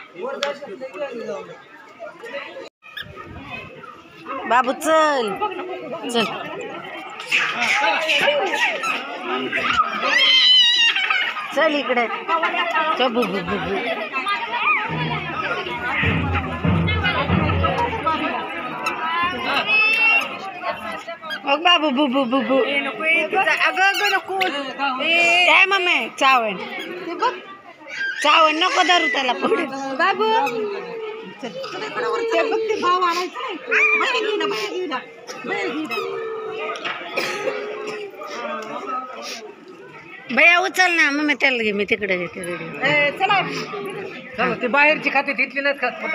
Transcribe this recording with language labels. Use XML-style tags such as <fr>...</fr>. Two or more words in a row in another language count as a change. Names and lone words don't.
<mr>बाबू चल चल चल इकडे बु बु बु बु बाबू बु बु बु बु काय मम्मी चावण चावण नको धरू त्याला पुढे बाबू भैया उचल ना मम्मी त्याला घे मी तिकडे घेते चला चला ते बाहेरची खाते तिथली नाहीत खात</mr>